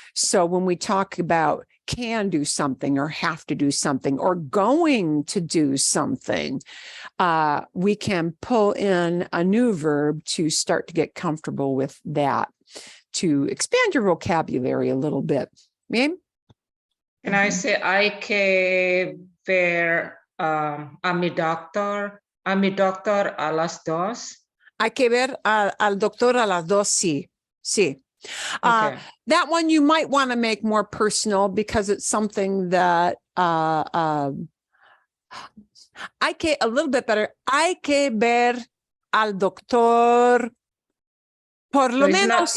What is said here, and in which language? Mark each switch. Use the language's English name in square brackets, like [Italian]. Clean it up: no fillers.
[English] So when we talk about can do something or have to do something or going to do something, we can pull in a new verb to start to get comfortable with that, to expand your vocabulary a little bit. [Spanish] Bien? [English] Can I say [Spanish] hay que ver a mi doctor a las 2? Hay que ver al doctor a las 2, sí. [English] Okay. That one you might want to make more personal because it's something that a little bit better. [Spanish] Hay que ver al doctor por lo menos.